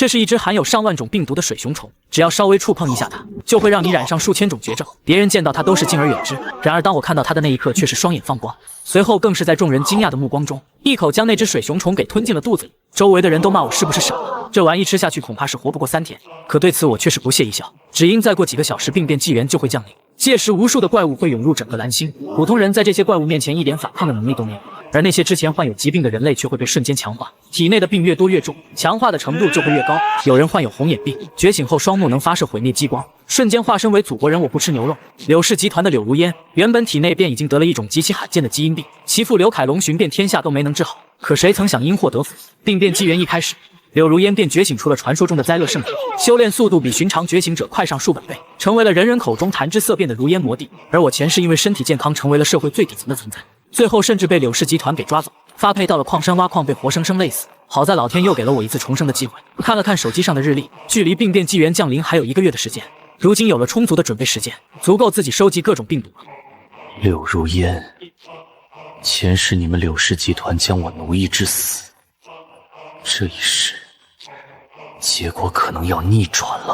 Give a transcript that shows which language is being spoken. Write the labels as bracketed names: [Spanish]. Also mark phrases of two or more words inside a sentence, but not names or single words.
[Chinese] 這是一隻含有上萬種病毒的水熊虫，只要稍微觸碰一下它，就会讓你染上数千種絕症。別人見到它都是敬而遠之，然而當我看到它的那一刻，卻是雙眼放光，隨後更是在眾人驚訝的目光中，一口將那隻水熊虫給吞進了肚子裡。周圍的人都罵我是不是傻了，這玩意吃下去恐怕是活不過3天。可對此我卻是不屑一笑，只因再過幾個小時病變紀元就會降臨，屆時無數的怪物會湧入整個藍星，普通人在這些怪物面前一點反抗的能力都沒有。而那些之前患有疾病的人類卻會被瞬間強化，體內的病越多越重，強化的程度就會越高。有人患有紅眼病，覺醒後雙目能發射毀滅激光，瞬間化身為祖國人。我不吃牛肉。柳氏集團的柳如煙原本體內便已經得了一種極其罕見的基因病，其父柳凱龍尋遍天下都沒能治好，可誰曾想因禍得福，病变紀元一開始，柳如烟便覺醒出了傳說中的災樂聖體，修煉速度比尋常覺醒者快上數百倍，成為了人人口中談之色变的如烟魔帝。而我前世因為身體健康成為了社会最底層的存在，最後甚至被柳氏集团给抓走，發配到了礦山挖礦，被活生生累死。好在老天又給了我一次重生的機會。看了看手機上的日曆，距離病變紀元降臨還有1個月的時間，如今有了充足的準備時間，足夠自己收集各種病毒了。柳如烟，前世你們柳氏集团将我奴役致死，這一世結果可能要逆轉了。